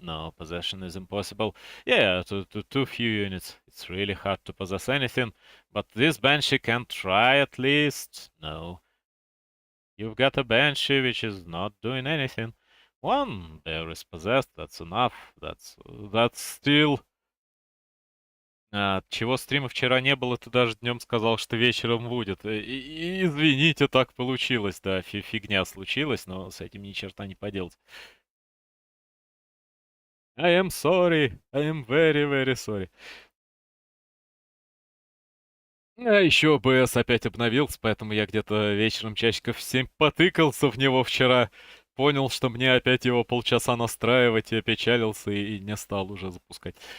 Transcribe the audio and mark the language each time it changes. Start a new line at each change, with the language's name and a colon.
English: No, possession is impossible. Yeah, to too few units. It's really hard to possess anything, but this Banshee can try at least. No. You've got a Banshee which is not doing anything. One bear is possessed, that's enough. That's still...
Russian: чего стрима вчера не было, ты даже днем сказал, что вечером будет. Извините, так получилось, да, фигня случилась, но с этим ни черта не поделать.
English: I am sorry, I am very, very sorry.
Russian: А еще БС опять обновился, поэтому я где-то вечером часиков в 7 потыкался в него вчера. Понял, что мне опять его полчаса настраивать, и опечалился, и не стал уже запускать.